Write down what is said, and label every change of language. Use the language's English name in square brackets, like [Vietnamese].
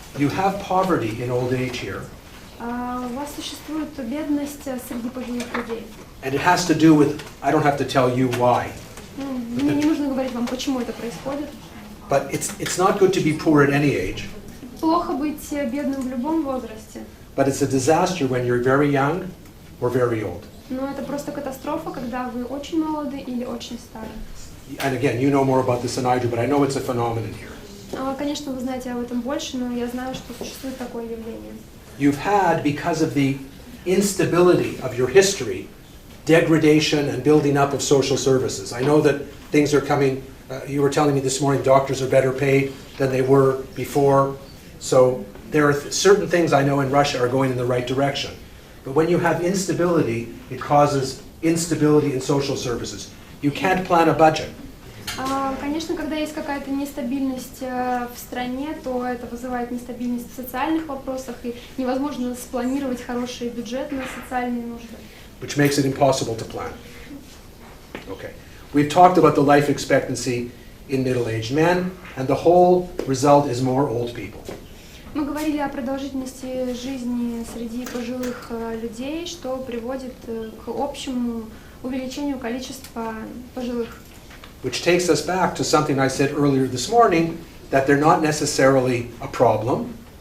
[English] You have poverty in old age here, [Russian] У вас существует бедность среди пожилых людей. [English] and it has to do with, I don't have to tell you why, [Russian] Мне не нужно говорить вам, почему это происходит. [English] but it's not good to be poor at any age, [Russian] Плохо быть бедным в любом возрасте, [English] but it's a disaster when you're very young or very old. [Russian] но это просто катастрофа, когда вы очень молоды или очень стары. [English] And again, you know more about this than I do, but I know it's a phenomenon here. [Russian] Конечно, вы знаете об этом больше, но я знаю, что существует такое явление. [English] You've had, because of the instability of your history, degradation and building up of social services. I know that things are coming, you were telling me this morning, doctors are better paid than they were before. So there are certain things I know in Russia are going in the right direction. But when you have instability, it causes instability in social services. You can't plan a budget. [Russian] Конечно, когда есть какая-то нестабильность в стране, то это вызывает нестабильность в социальных вопросах, и невозможно спланировать хороший бюджет на социальные нужды. [English] Which makes it impossible to plan. Okay. We've talked about the life expectancy in middle-aged men, and the whole result is more old people. [Russian] Мы говорили о продолжительности жизни среди пожилых людей, что приводит к общему увеличению количества пожилых. [English] Which takes us back to something I said earlier this morning, that they're not necessarily a problem,